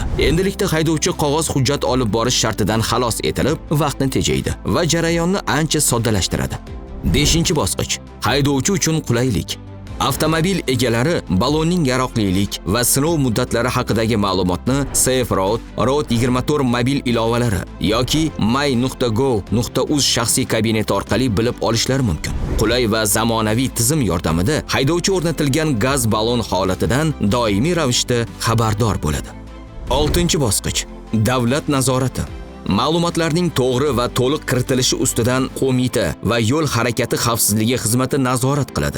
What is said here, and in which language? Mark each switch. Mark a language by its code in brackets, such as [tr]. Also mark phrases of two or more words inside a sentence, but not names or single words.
[uz] Endilikda haydovchi qog'oz hujjat olib borish shartidan xalos etilib, vaqtni tejaydi va jarayonni ancha soddalashtiradi. Beshinchi bosqich – haydovchi uchun qulaylik. Avtomobil egalari ballonning yaroqlilik va sinov muddatlari haqidagi ma'lumotni Safe Road, Road 24 mobil ilovalari yoki my.go.uz shaxsiy kabineti orqali bilib olishlari mumkin. Qulay va zamonaviy tizim yordamida haydovchi o'rnatilgan gaz ballon holatidan doimiy ravishda xabardor bo'ladi. Oltinchi bosqich – davlat nazorati. Ma'lumotlarning to'g'ri va to'liq kiritilishi ustidan qo'mita va yo'l harakati xavfsizligi xizmati nazorat qiladi.